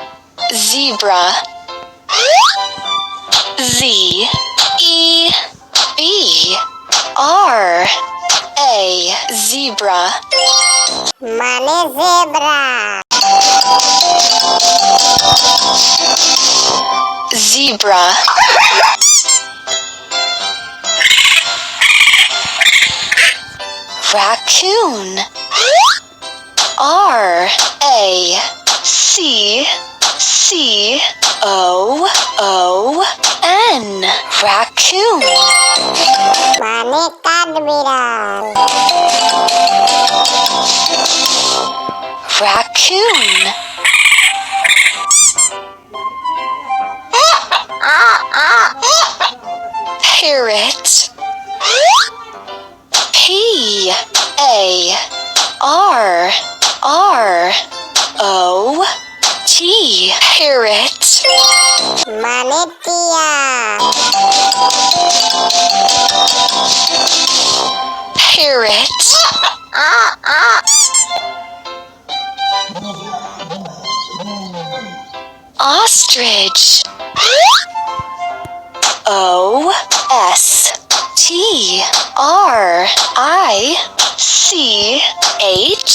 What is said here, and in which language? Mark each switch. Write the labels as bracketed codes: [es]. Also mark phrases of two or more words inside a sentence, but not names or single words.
[en] Zebra. Z-E-B B R A zebra. [bn] মানে জেব্রা। [en] Zebra. Raccoon. R A C C O O N. Raccoon. [bn] মানে কাঠবিড়াল। [en] Raccoon. Parrot. P A R R O T. Parrot. [bn] মানে টিয়া। [en] Parrot. Ostrich. O S T R I C H.